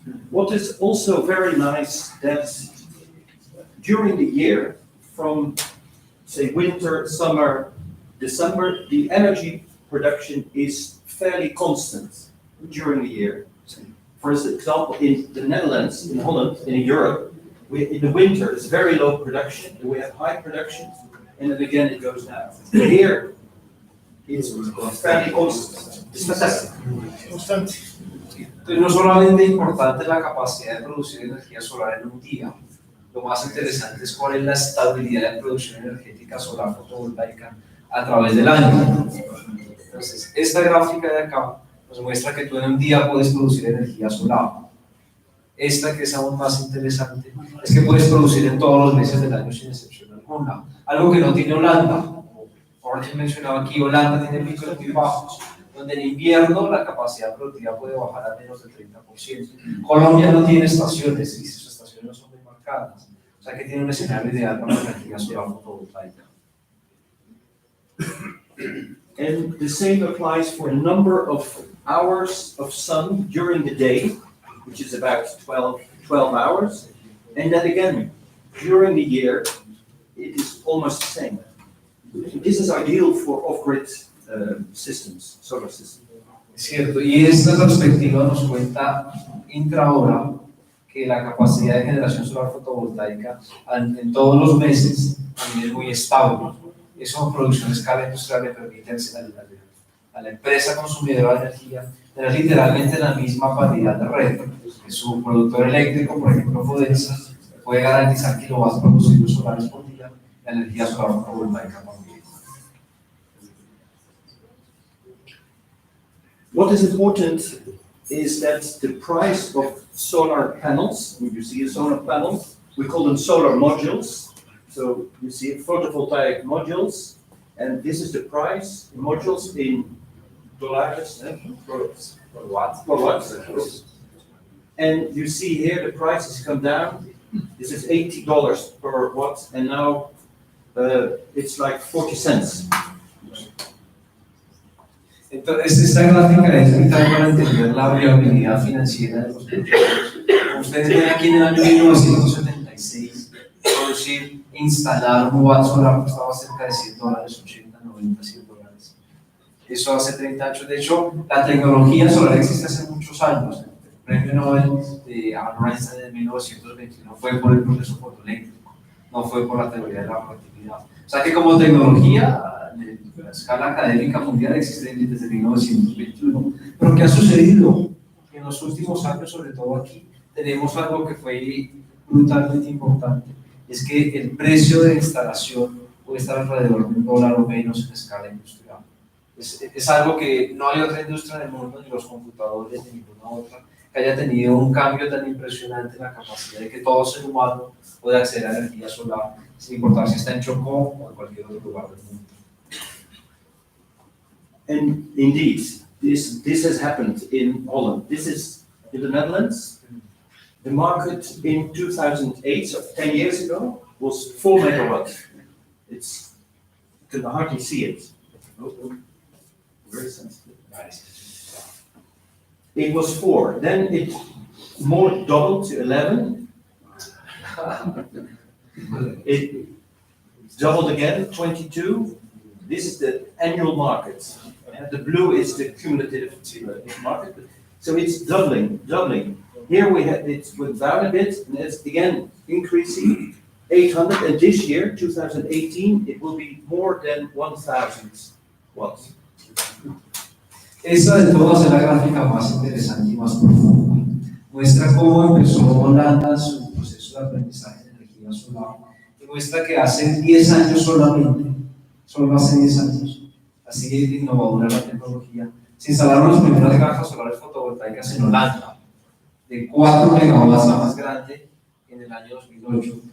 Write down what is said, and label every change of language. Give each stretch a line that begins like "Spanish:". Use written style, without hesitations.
English: What is also very nice that during the year, from say winter, summer, December, the energy production is fairly constant during the year. For example, in the Netherlands, in Holland, in Europe, in the winter it's very low production, and we have high production, and then again it goes down. Here, it's fairly constant. It's fantastic.
Spanish: Constante. Entonces, no solamente es importante la capacidad de producir energía solar en un día, lo más interesante es cuál es la estabilidad de producción energética solar fotovoltaica a través del año. Entonces, esta gráfica de acá nos muestra que tú en un día puedes producir energía solar. Esta, que es aún más interesante, es que puedes producir en todos los meses del año sin excepción alguna. Algo que no tiene Holanda. Ahora te mencionaba aquí, Holanda tiene picos muy bajos, donde en invierno la capacidad productiva puede bajar a menos del 30%. Colombia no tiene estaciones y sus estaciones no son muy marcadas, o sea que tiene un escenario ideal para la energía solar fotovoltaica.
English: And the same applies for a number of hours of sun during the day, which is about 12 hours. And then again, during the year, it is almost the same. This is ideal for off-grid systems, solar systems.
Spanish: Es cierto, y esta perspectiva nos cuenta intrahora que la capacidad de generación solar fotovoltaica en todos los meses también es muy estable. Eso, producción a escala industrial, le permite a la empresa consumidora de energía tener literalmente la misma paridad de red. Su productor eléctrico, por ejemplo, Vista, puede garantizar kilowatts producidos solares por día, la energía solar fotovoltaica también.
English: What is important is that the price of solar panels, when you see a solar panel, we call them solar modules. So you see photovoltaic modules, and this is the price, modules in dollars, for watts. And you see here the prices come down. This is $80 per watt, and now it's like 40 cents.
Spanish: Entonces, esta gráfica es vital para entender la viabilidad financiera de los proyectos. Como ustedes ven aquí en el año 1976, producir, instalar un watt solar costaba cerca de $100, 80, 90, $100. Eso hace 30 años. De hecho, la tecnología solar existe hace muchos años. El premio Nobel de Albert Einstein en 1921 fue por el proceso fotoeléctrico, no fue por la teoría de la relatividad. O sea que como tecnología, la escala académica mundial existe desde 1921. Pero ¿qué ha sucedido? En los últimos años, sobre todo aquí, tenemos algo que fue brutalmente importante. Es que el precio de instalación puede estar alrededor de $1 o menos en escala industrial. Es algo que no hay otra industria en el mundo, ni los computadores, ni ninguna otra, que haya tenido un cambio tan impresionante en la capacidad de que todo ser humano pueda acceder a energía solar, sin importar si está en Chocó o en cualquier otro lugar del mundo.
English: And indeed, this has happened in Holland. This is in the Netherlands. The market in 2008, so 10 years ago, was 4 megawatts. You can hardly see it. Very sensitive. It was 4. Then it more doubled to 11. It doubled again, 22. This is the annual market. The blue is the cumulative market. So it's doubling. Here it went down a bit, and it's again increasing, 800. And this year, 2018, it will be more than 1,000 watts.
Spanish: Esta de todas es la gráfica más interesante y más profunda. Muestra cómo empezó Holanda su proceso de aprendizaje de energía solar. Y muestra que hace 10 años solamente, solo hace 10 años, así de innovadora la tecnología, se instalaron las primeras granjas solares fotovoltaicas en Holanda, de 4 megawatts, la más grande, en el año 2008.